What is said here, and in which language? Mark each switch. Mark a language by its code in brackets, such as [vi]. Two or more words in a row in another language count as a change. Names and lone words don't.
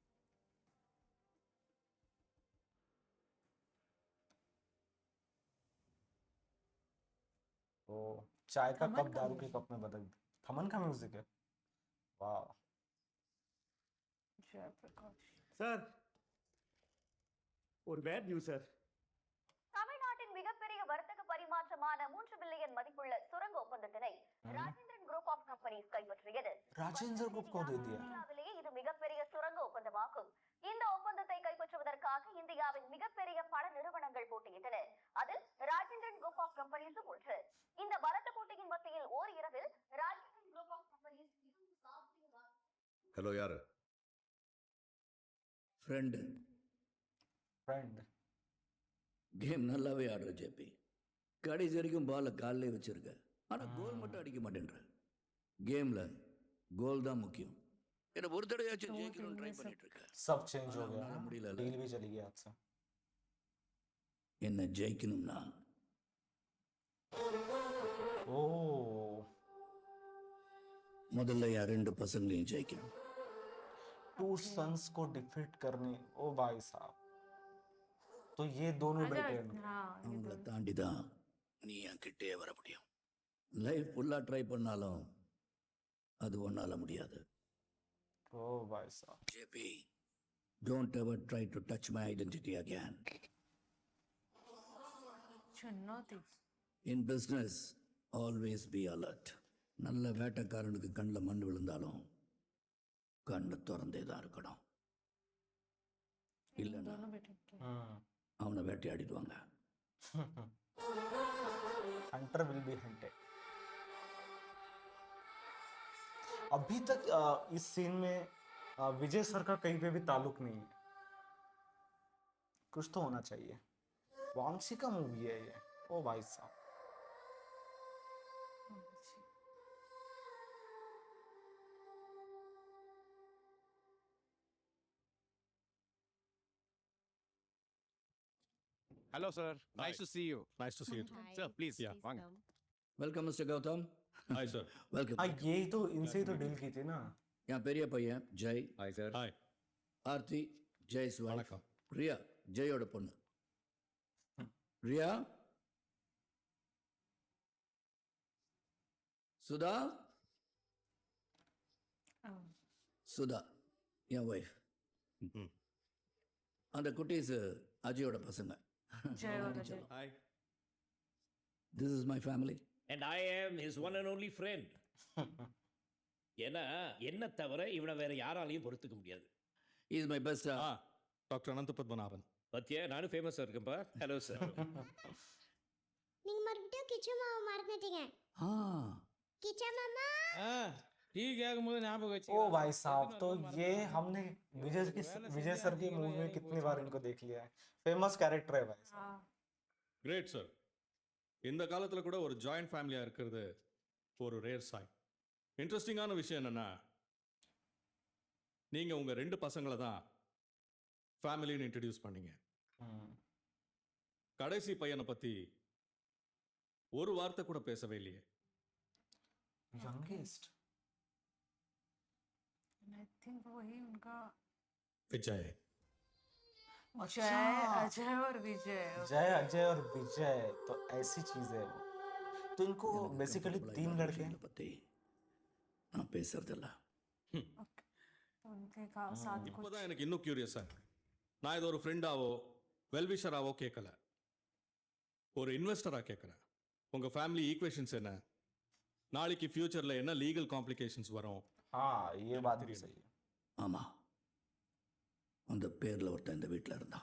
[hi] तो चाय का थमन कप का दारू के music। कप में बदल। थमन का म्यूजिक है। वाह, जयप्रकाश। [ta] சார் ஒரு பேட் நியூஸ் சார். தமிழ்நாட்டின் மிகப்பெரிய வர்த்தக பரிமாற்றமான 3 பில்லியன் மதிப்புள்ள சுரங்க ஒப்பந்தத்தினை ராஜேந்திரன் குரூப் ஆஃப் கம்பெனிஸ் கைப்பற்றியது. [hi] राजेंद्र ग्रुप को दे दिया। [ta] இந்தியாவிலேயே இது மிகப்பெரிய சுரங்க ஒப்பந்தமாகும். இந்த ஒப்பந்தத்தை கைப்பற்றுவதற்காக இந்தியாவின் மிகப்பெரிய பல நிறுவனங்கள் போட்டியிட்டன. அதில் ராஜேந்திரன் குரூப் ஆஃப் கம்பெனிஸும் ஒன்று. இந்த பலத்த போட்டியின் மத்தியில் ஓர் இரவில் ராஜேந்திரன் குரூப் ஆஃப் கம்பெனிஸ் ஹலோ யாரு? ஃப்ரெண்டு, [hi] फ्रेंड। [ta] கேம் நல்லாவே ஆடுற ஜேபி. கடைசி வரைக்கும் பாலை காலிலே வச்சிருக்க, ஆனால் கோல் மட்டும் அடிக்க மாட்டேன்ற. கேமில் கோல் தான் முக்கியம். என்ன ஒரு தடவையாச்சும் ஜெயிக்கணும்னு ட்ரை பண்ணிட்டு இருக்க. [hi] सब चेंज हो गया उन्होंने ना? मुड़ी ला ला। डील भी चली गई हाथ से। [ta] என்ன ஜெயிக்கணும்னா [hi] ओ [ta] முதல்ல என் 2 பசங்களையும் ஜெயிக்கணும். [en] two sons [hi] को डिफीट करने। ओ भाई साहब, तो ये दोनों अच्छा, बेटे हैं। हाँ, ये [ta] அவங்கள [hi] दोनों। [ta] தாண்டி தான் நீ என் கிட்டே வர முடியும். லைஃப் ஃபுல்லாக ட்ரை பண்ணாலும் அது ஒன்றால முடியாது. [hi] ओ भाई साहब, [ta] ஜேபி, [en] Don't ever try to touch my identity again. [hi] चुनौती [en] In business, always be alert. [ta] நல்ல வேட்டைக்காரனுக்கு கண்ணில் மண் விழுந்தாலும் கண்ணை திறந்தே தான் இருக்கணும். இல்லைன்னா [hi] दोनों बेटे के। [ta] அவனை வேட்டையாடிடுவாங்க. [en] hunter will be hunted. [hi] अभी तक इस सीन में विजय सर का कहीं पे भी ताल्लुक नहीं है। कुछ तो होना चाहिए। वांशी का मूवी है ये। ओ भाई साहब। [en] hello sir nice to see you. Nice to see you. Sir, please, [ta] வாங்க. [en] welcome Mister Gautham. Hi, sir. வெல்கம். [hi] यही तो इनसे ही तो डील की थी ना। [ta] என் பெரிய பையன் ஜெய். [en] Hi, sir. Hi. [ta] ஆர்த்தி ஜெய்ஸ் wife. வணக்கம். ரியா ஜெயோட பொண்ணு. ரியா சுதா சுதா என் ஒய்ஃப். அந்த குட்டீஸ் அஜயோட பசங்க. [hi] जय और अजय। [en] Hi. this is my family. And I am his one and only friend. [ta] ஏன்னா என்ன தவிர இவனை வேற யாராலையும் பொறுத்துக்க முடியாது. [en] is my best. [ta] டாக்டர் அனந்த பத்மநாபன். பத்தியா நானும் ஃபேமஸாக இருக்கேன்ப்பா. ஹலோ சார். நீங்க மறுபடியும் கிச்சன் மாவு மறந்துட்டீங்க. கிச்சன் மாமா டீ கேக்கும்போது ஞாபகம் வச்சு [hi] ओ भाई साहब, तो ये हमने विजय सर की मूवी में कितनी बार इनको देख लिया है। फेमस कैरेक्टर है भाई साहब। हाँ [en] great sir. [ta] இந்த காலத்தில் கூட ஒரு [en] joint family [ta] இருக்கிறது ஒரு ரேர் சாய். இன்ட்ரெஸ்டிங்கான விஷயம் என்னென்னா, நீங்கள் உங்கள் 2 பசங்களை தான் ஃபேமிலின்னு இன்ட்ரடியூஸ் பண்ணீங்க. கடைசி பையனை பற்றி ஒரு வார்த்தை கூட பேசவே இல்லையே. [hi] यंगेस्ट [en] I think [hi] वही उनका [ta] விஜய். [hi] जय अजय और विजय। जय अजय और विजय तो ऐसी चीज है वो। तो इनको बेसिकली 3 लड़के हैं। [ta] பத்தி நான் பேசுறதில்ல. [hi] तो उनके साथ कुछ [ta] இப்போதான் எனக்கு இன்னும் கியூரியஸாக இருக்கு. நான் இது ஒரு ஃப்ரெண்டாவோ வெல்விஷராவோ கேட்கல, ஒரு இன்வெஸ்டராக கேட்குறேன். உங்கள் [en] family equations [ta] என்ன, நாளைக்கு ஃபியூச்சரில் என்ன [en] legal complications [ta] வரும்? [hi] हाँ ये बात भी सही है। [ta] ஆமா, அந்த பேர்ல ஒருத்தன் இந்த வீட்டில் இருந்தான்.